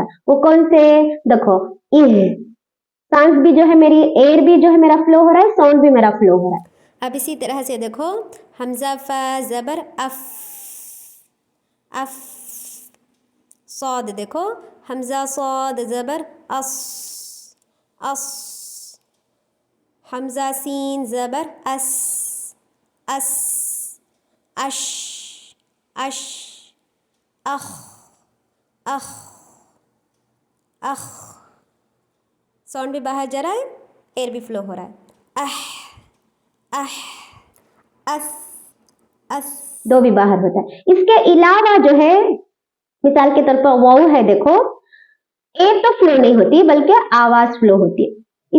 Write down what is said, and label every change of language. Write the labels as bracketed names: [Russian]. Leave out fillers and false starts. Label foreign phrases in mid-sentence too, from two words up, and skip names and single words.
[Hindi] वो कौन से, देखो इह, सांस भी जो है मेरी, एयर भी जो है मेरा फ्लो हो रहा है, साउंड भी मेरा फ्लो हो रहा है। अब इसी तरह से देखो हमजा फा जबर अफ, अफ, सौद देखो हमजा सौद जबर अस, अस, हमजा सीन जबर अस, अस, अश, अश, अख, अख, अख, साउंड भी बाहर जा रहा है, एयर भी फ्लो हो रहा है, अह, अस, अस, दो भी बाहर होता है। इसके अलावा जो है मिसाल के तौर पर वाउ है, देखो एयर तो फ्लो नहीं होती बल्कि आवाज फ्लो होती है।